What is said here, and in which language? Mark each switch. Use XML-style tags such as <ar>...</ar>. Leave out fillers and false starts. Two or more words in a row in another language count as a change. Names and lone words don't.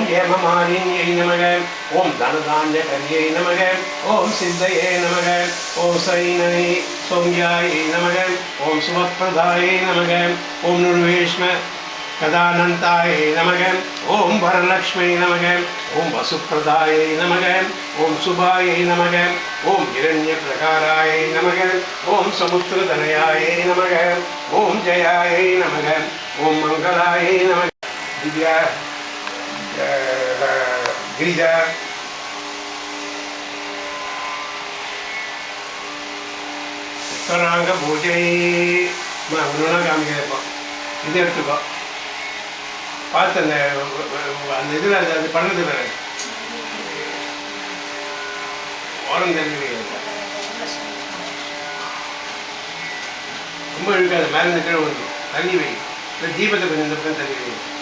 <sa>हेममालिन्यै नमः ओम धनधान्यकर्यै नमः ओम सिद्धये नमः ओम सैनै सौम्याय नमः ओम सुभप्रदाय नमः ओम निर्वेश्म कदानन्ताय नमः ओम वरलक्ष्मी नमः ओम वसुप्रदाय नमः ओम शुभाय नमः ओम हिरण्यप्रकाराय नमः ओम समुद्रधनयाय नमः ओम जयाय नमः ओम मंगलाय नमः दिव्या गिरिजा उत्तरांग</sa> <ta>பூஜை ஒன்று காமிக்கிறப்போ இது எடுத்துக்கோ பார்த்து அந்த இதில் அது பண்ணுறது வேறு ஓரம் தெரிஞ்சு ரொம்ப இழுக்காது மேலே இருந்து கீழே வருது தண்ணி வை இல்லை தீபத்தை கொஞ்சம் இந்த பக்கம் தண்ணி வை</ta>